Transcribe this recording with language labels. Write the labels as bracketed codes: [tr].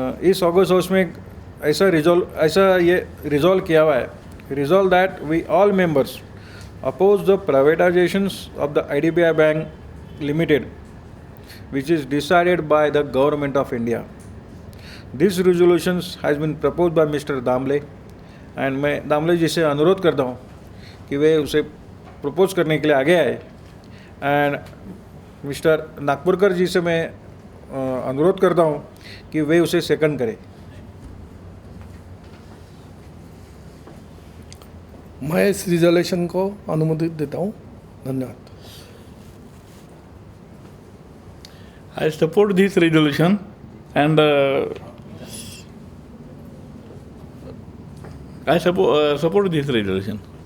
[hi] इस August house में ऐसा ये रिजॉल्व किया हुआ है, [en] Resolve that we all members oppose the privatisations of the IDBI bank limited which is decided by the government of India. This resolution has been proposed by Mr. Damle and [hi] मैं दामले जी से अनुरोध करता हूँ कि वे उसे प्रपोज करने के लिए आगे आए, एंड मिस्टर नागपुरकर जी से मैं अनुरोध करता हूँ कि वे उसे सेकंड करें। मैं इस रिजोल्यूशन को अनुमोदित देता हूँ। धन्यवाद। [en] I support this resolution and I support this resolution.